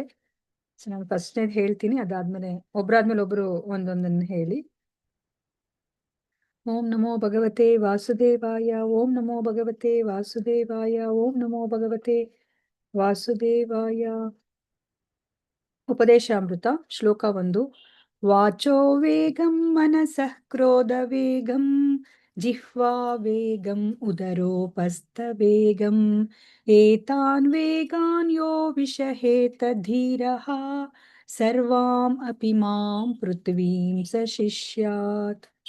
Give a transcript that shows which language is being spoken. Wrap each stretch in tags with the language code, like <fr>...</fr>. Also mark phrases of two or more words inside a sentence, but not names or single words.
<kn>ಸೊ ನಾನು ಫಸ್ಟ್ನೇದು ಹೇಳ್ತೀನಿ, ಅದಾದ್ಮೇಲೆ ಒಬ್ರಾದ್ಮೇಲೆ ಒಬ್ರು ಒಂದೊಂದನ್ನು ಹೇಳಿ.</kn> <sa>ಓಂ ನಮೋ ಭಗವತೆ ವಾಸುದೇವಾಯ, ಓಂ ನಮೋ ಭಗವತೆ ವಾಸುದೇವಾಯ, ಓಂ ನಮೋ ಭಗವತೆ ವಾಸುದೇವಾಯ. ಉಪದೇಶಾಮೃತ ಶ್ಲೋಕ 1. ವಾಚೋ ವೇಗಂ ಮನಸಃ ಕ್ರೋಧ ವೇಗಂ ಜಿಹ್ವಾ ವೇಗಂ ಉದರೋಪಸ್ಥ ವೇಗಂ ಏತಾನ್ ವೇಗಾನ್ ಯೋ ವಿಷಹೇತ ಧೀರಃ ಸರ್ವಾಂ ಅಪಿ ಮಾಂ ಪೃಥ್ವೀಂ ಸ ಶಿಷ್ಯಾತ್.</sa>